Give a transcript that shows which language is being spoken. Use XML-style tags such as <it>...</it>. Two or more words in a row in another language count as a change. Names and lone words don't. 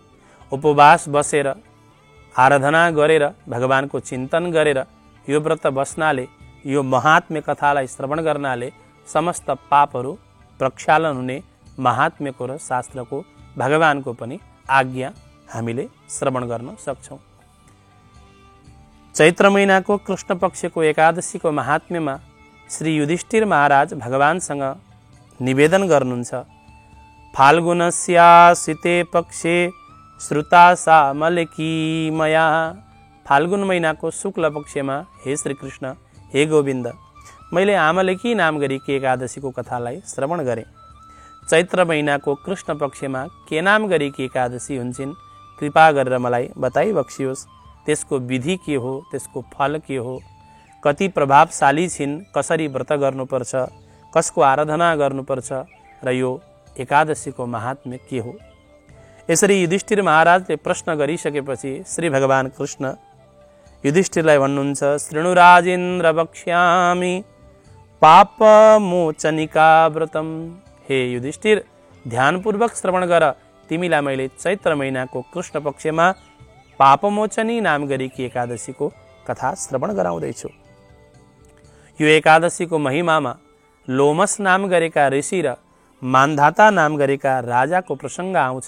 <ne>उपवास बसेर आराधना गरेर भगवानको चिन्तन गरेर यो व्रत बस्नाले, यो महात्म्य कथालाई श्रवण गर्नाले समस्त पापहरू प्रक्षालन हुने महात्म्यको र शास्त्रको भगवानको पनि आज्ञा हामीले श्रवण गर्न सक्छौँ। चैत्र महिनाको कृष्ण पक्षको एकादशीको महात्म्यमा श्री युधिष्ठिर महाराज भगवानसँग निवेदन गर्नुहुन्छ।</ne> <sa>फाल्गुनस्यासिते पक्षे श्रुता सा मलकी मया।</sa> <ne>फाल्गुन महिनाको शुक्ल पक्षमा हे श्री कृष्ण, हे गोविन्द, मैले आमलेकी नाम गरेकी एकादशीको कथालाई श्रवण गरेँ। चैत्र महिनाको कृष्ण पक्षमा के नाम गरेकी एकादशी हुन्छन्, कृपा गरेर मलाई बताइबक्सियोस्। त्यसको विधि के हो, त्यसको फल के हो, कति प्रभावशाली छिन्, कसरी व्रत गर्नुपर्छ, कसको आराधना गर्नुपर्छ र यो एकादशीको महात्म्य के हो। यसरी युधिष्ठिर महाराजले प्रश्न गरिसकेपछि श्री भगवान कृष्ण युधिष्ठिरलाई भन्नुहुन्छ,</ne> <sa>शृणु राजेन्द्र वक्ष्यामि पापमोचनिका व्रतम।</sa> <ne>हे युधिष्ठिर, ध्यानपूर्वक श्रवण गर। तिमीलाई मैले चैत्र महिनाको कृष्ण पक्षमा पापमोचनी नाम गरेकी एकादशीको कथा श्रवण गराउँदैछु। यो एकादशीको महिमामा लोमस नाम गरेका ऋषि र मान्धाता नाम गरेका राजाको प्रसङ्ग आउँछ।</ne>